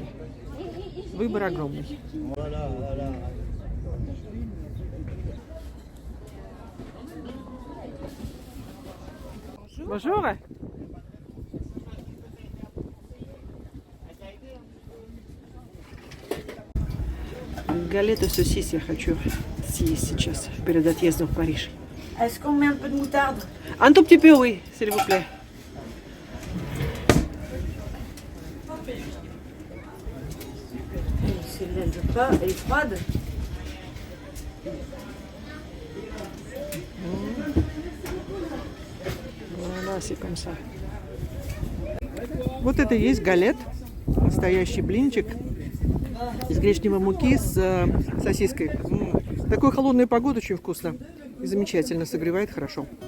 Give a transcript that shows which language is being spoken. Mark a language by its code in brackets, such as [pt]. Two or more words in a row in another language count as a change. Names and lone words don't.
[ru] Выбор огромный. Bonjour. [fr] galette saucisse [ru] я хочу съесть сейчас, перед отъездом в Париж. [fr] Est-ce qu'on met un peu de moutarde? Un tout petit peu, oui, s'il vous plaît. Celle-là, elle veut pas, elle est froide. Voilà, c'est comme ça. [ru] Вот это и есть галет, настоящий блинчик из гречневой муки с сосиской. В такую холодную погоду очень вкусно и замечательно, согревает хорошо.